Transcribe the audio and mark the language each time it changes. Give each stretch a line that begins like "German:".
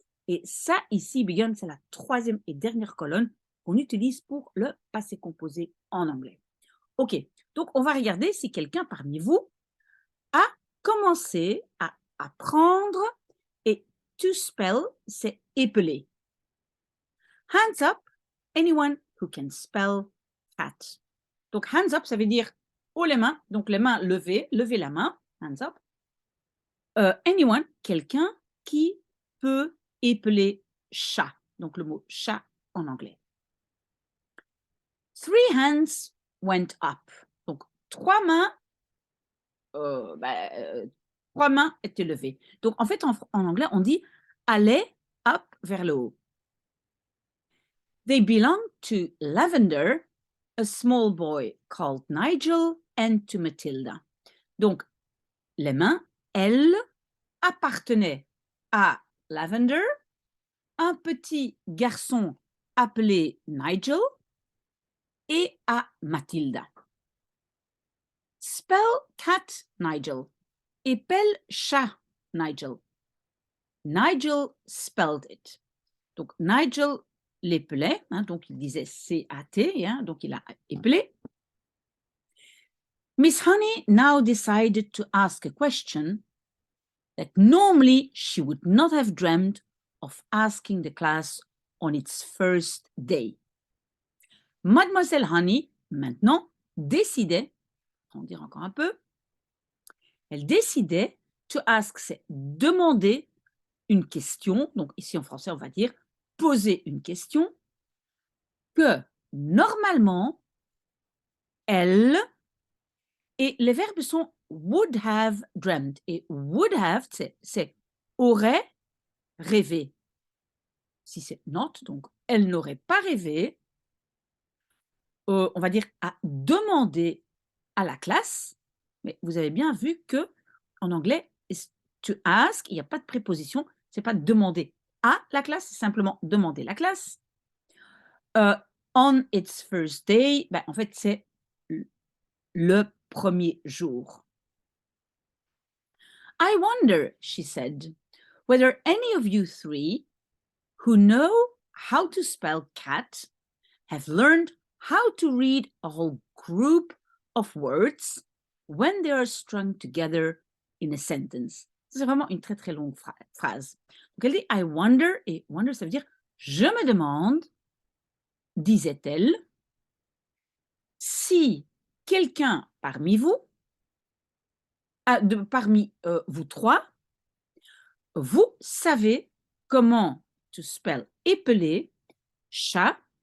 French: Et ça, ici, begun, c'est la troisième et dernière colonne qu'on utilise pour le passé composé en anglais. OK, donc on va regarder si quelqu'un parmi vous a commencé à apprendre et to spell, c'est épeler.
English: Hands up, anyone who can spell cat.
French: Donc hands up, ça veut dire haut les mains, donc les mains levées, levez la main, hands up. Anyone, quelqu'un qui peut épeler chat, donc le mot chat en anglais.
English: 3 hands went up.
French: Donc, 3 mains, 3 mains étaient levées. Donc, en fait, en anglais, on dit aller up vers le haut.
English: They belong to Lavender, a small boy called Nigel, and to Matilda.
French: Donc, les mains, elles, appartenaient à Lavender, un petit garçon appelé Nigel, et à Matilda.
English: Spell cat, Nigel.
French: Épelle chat, Nigel.
English: Nigel spelled it.
French: Donc, Nigel l'épelait, hein, donc il disait C-A-T, hein, donc il a épelé.
English: Miss Honey now decided to ask a question that normally she would not have dreamed of asking the class on its first day.
French: Mademoiselle Honey, maintenant, décidait, on va dire encore un peu, elle décidait to ask, c'est demander une question, donc ici en français on va dire poser une question, que normalement, elle, et les verbes sont
English: would have dreamed,
French: et would have, c'est aurait rêvé. Si c'est not, donc elle n'aurait pas rêvé, on va dire à demander à la classe, mais vous avez bien vu que en anglais, to ask, il n'y a pas de préposition, c'est pas demander à la classe, c'est simplement demander la classe.
English: On its first day,
French: ben, en fait, c'est le premier jour.
English: I wonder, she said, whether any of you three who know how to spell cat have learned how to read a whole group of words when they are strung together in a sentence.
French: C'est vraiment une très très longue phrase. Donc elle dit
English: I wonder,
French: et wonder ça veut dire je me demande, disait-elle, si quelqu'un parmi vous, parmi vous trois, vous savez comment to spell épeler chat.